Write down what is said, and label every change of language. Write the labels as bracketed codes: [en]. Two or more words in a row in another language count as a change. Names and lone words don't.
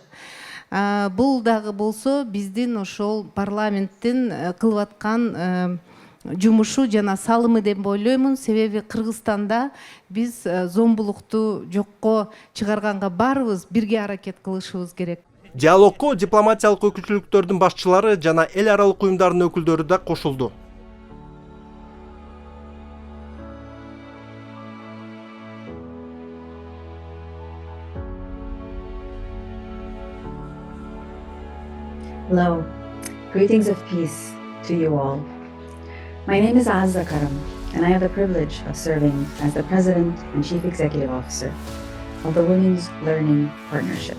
[ky] Бул дагы болсо биздин ошол парламенттин кылып аткан жумушу жана салымы деп ойлоймун. Себеби Кыргызстанда биз зомбулукту жокко чыгарганга баарыбыз бирге аракет кылышыбыз керек. Диалогко дипломатиялык өкүлчүлүктөрдүн башчылары жана эл аралык уюмдардын өкүлдөрү да кошулду. [en] Hello, greetings of peace to you all. My name is Azza Karam, and I have the privilege of serving as the President and Chief Executive Officer of the Women's Learning Partnership.